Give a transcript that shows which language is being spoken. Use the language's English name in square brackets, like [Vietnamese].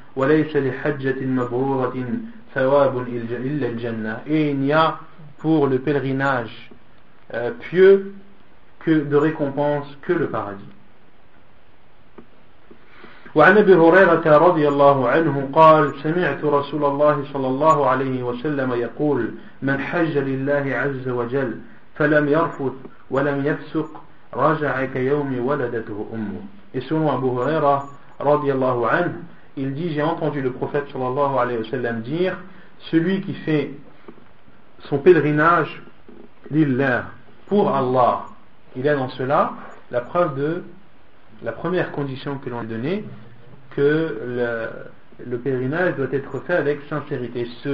[Arabic] وليس لحجة مبرورة ثواب إلا الجنة. [French] Et il n'y a pour le pèlerinage pieux que de récompense que le paradis. [Arabic] وعن أبي هريرة رضي الله عنه قال سمعت رسول الله صلى الله عليه وسلم يقول من حج لله عز وجل فلم يرفث ولم يفسق رجع كيوم ولدته أمه. [French] Et selon Abu Huraira [Arabic] رضي الله عنه, [French] il dit, j'ai entendu le prophète sallallahu alayhi wa sallam dire, celui qui fait son pèlerinage lillah, pour Allah, il a dans cela la preuve de la première condition que l'on a donnée, que le pèlerinage doit être fait avec sincérité.